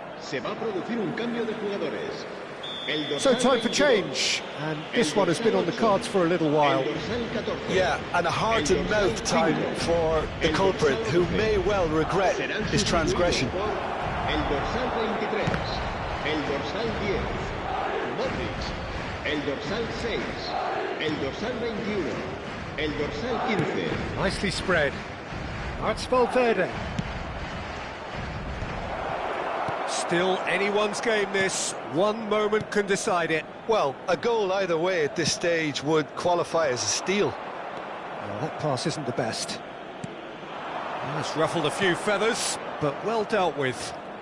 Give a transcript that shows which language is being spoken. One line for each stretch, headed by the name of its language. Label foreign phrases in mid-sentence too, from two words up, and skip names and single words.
Spanish: Se va a producir un cambio de jugadores.
English: So time for change, and this one has been on the cards for a little while. Yeah, and a hard-to-mouth time for the culprit, who may well regret his transgression.
Spanish: El dorsal 23, el dorsal 10, Modric, el dorsal 6, el dorsal 21, el dorsal 15.
English: Nicely spread. That's Valverde. Still anyone's game, this. One moment can decide it. Well, a goal either way at this stage would qualify as a steal. Well, that pass isn't the best. That's ruffled a few feathers, but well dealt with.